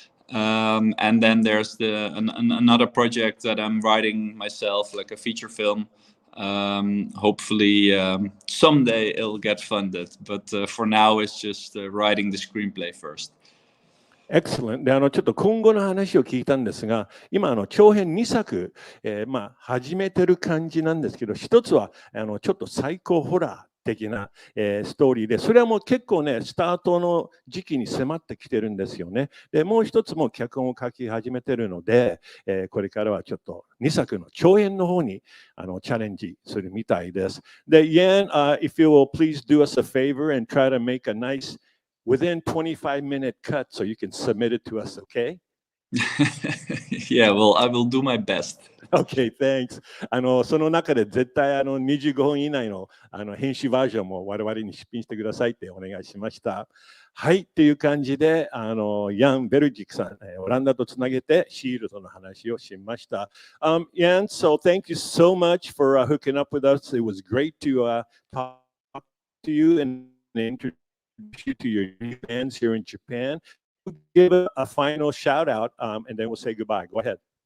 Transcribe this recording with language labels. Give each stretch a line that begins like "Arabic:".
English: And then there's another project that I'm writing myself, like a feature film. Hopefully someday it'll get funded, but for now it's just writing the screenplay first. Excellent.
Japanese: で、ちょっと今後の話を聞いたんですが、今、長編2作、始めてる感じなんですけど、一つは、ちょっとサイコホラー的な、ストーリーで、それはもう結構ね、スタートの時期に迫ってきてるんですよね。で、もう一つも脚本を書き始めてるので、これからはちょっと2作の長編の方にチャレンジするみたいです。で、
English: Yan, if you will please do us a favor and try to make a nice within 25-minute cut so you can submit it to us, okay? Yeah, well, I will do my best. Okay, thanks.
Japanese: その中で絶対25分以内の編集バージョンも我々に出品してくださいってお願いしました。はい、っていう感じで、ヤン・ベルジックさん、オランダとつなげてシールドの話をしました。
English: Jan, so thank you so much for hooking up with us. It was great to talk to you and introduce you to your new fans here in Japan. Give a final shout out and then we'll say goodbye. Go ahead.